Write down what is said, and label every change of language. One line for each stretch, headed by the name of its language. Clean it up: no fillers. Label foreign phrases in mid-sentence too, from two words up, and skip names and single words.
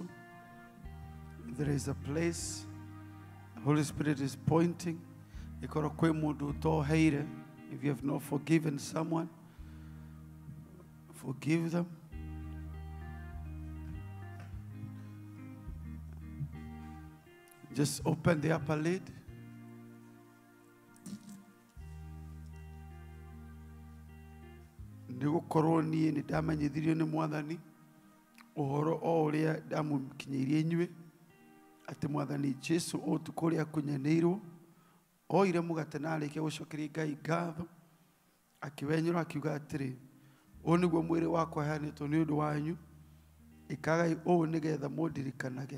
English: There is a place the Holy Spirit is pointing.
Kikuyu: Ikorwo kwĩ mũndũ ũtoheire,
English: if you have not forgiven someone, forgive them. Just open the upper lid.
Kikuyu: Nĩgũkorwo niĩ nĩ ndamenyithirio nĩ Mwathani ũhoro o ũrĩa ndamũkinyĩirie inyuĩ, atĩ Mwathani Jesu ũtukũ ũrĩa akũnyanĩirwo oire mũgate na arĩkia gũcokeria Ngai ngatho, akĩwenyũra akiuga atĩrĩ, ũũ nĩguo mwĩrĩ wakwa ũheanĩtwo nĩ ũndũ wanyu, ĩkagai ũũ nĩgetha mũndirikanage.